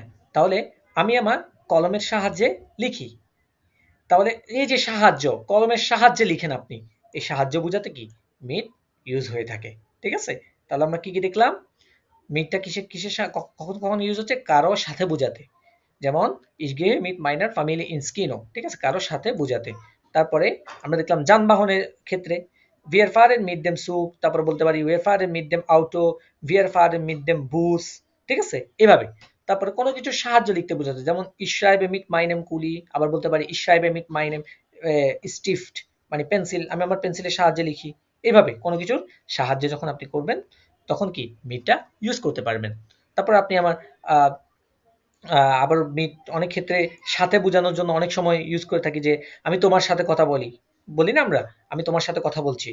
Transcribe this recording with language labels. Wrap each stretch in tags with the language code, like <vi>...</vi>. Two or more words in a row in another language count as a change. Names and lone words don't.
<bn>তাহলে আমি আমার কলমের সাহায্যে লিখি। তাহলে এই যে সাহায্য, কলমের সাহায্যে লিখেন আপনি, এই সাহায্য বোঝাতে কি মিট ইউজ হয়ে থাকে। ঠিক আছে? তাহলে আমরা কি কি দেখলাম? মিটটা কিসের কিসের কখন কখন ইউজ হচ্ছে? কারো সাথে বোঝাতে। যেমন</bn> <de>ich gehe mit meiner Familie ins Kino,</de> <bn>ঠিক আছে? কারো সাথে বোঝাতে। তারপরে আমরা দেখলাম যানবাহনের ক্ষেত্রে</bn> <de>wir fahren mit dem Zug,</de> <bn>তারপরে বলতে পারি</bn> <de>wir fahren mit dem Auto, wir fahren mit dem Bus,</de> <bn>ঠিক আছে? এভাবে। তারপরে কোনো কিছুর সাহায্য লিখতে বোঝাতে, যেমন</bn> <de>ich schreibe mit meinem Kuli,</de> <bn>আবার বলতে পারি</bn> <de>ich schreibe mit meinem Stift,</de> <bn>মানে পেন্সিল, আমি আমার পেন্সিলের সাহায্যে লিখি। এভাবে কোনো কিছুর সাহায্যে যখন আপনি করবেন তখন কি মিটটা ইউজ করতে পারবেন। তারপর আপনি আমার আহ আবার মিট অনেক ক্ষেত্রে সাথে বোঝানোর জন্য অনেক সময় ইউজ করে থাকি, যে আমি তোমার সাথে কথা বলি, বলি না আমরা, আমি তোমার সাথে কথা বলছি।</bn>